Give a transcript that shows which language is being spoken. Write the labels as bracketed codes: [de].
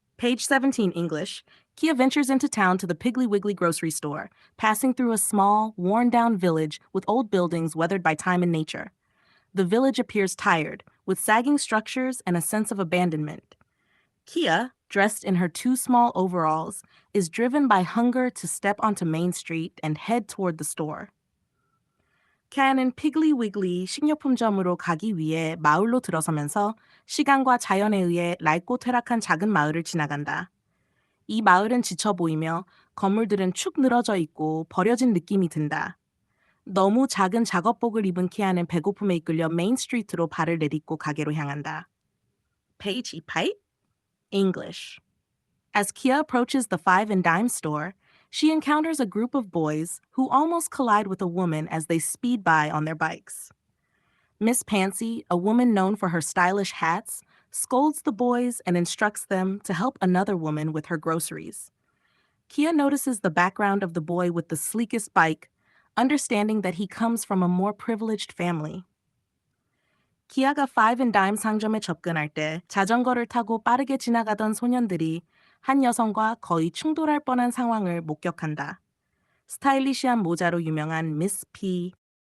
[en] Page 17 English. Kia ventures into town to the Piggly Wiggly grocery store, passing through a small, worn-down village with old buildings weathered by time and nature. The village appears tired, with sagging structures and a sense of abandonment. Kia, dressed in her 2 small overalls, is driven by hunger to step onto Main Street and head toward the store. [ko] 키아는 피글리 위글리 식료품점으로 가기 위해 마을로 들어서면서 시간과 자연에 의해 낡고 퇴락한 작은 마을을 지나간다. 이 마을은 지쳐 보이며 건물들은 축 늘어져 있고 버려진 느낌이 든다. 너무 작은 작업복을 입은 키아는 배고픔에 이끌려 메인 스트리트로 발을 내딛고 가게로 향한다. [en] Page 28. English. As Kia approaches the Five and Dime store, she encounters a group of boys who almost collide with a woman as they speed by on their bikes. Miss Pansy, a woman known for her stylish hats, scolds the boys and instructs them to help another woman with her groceries. Kia notices the background of the boy with the sleekest bike, understanding that he comes from a more privileged family. [ko] 키아가 Five and Dime 상점에 접근할 때 자전거를 타고 빠르게 지나가던 소년들이 한 여성과 거의 충돌할 뻔한 상황을 목격한다. 스타일리시한 모자로 유명한 미스 P.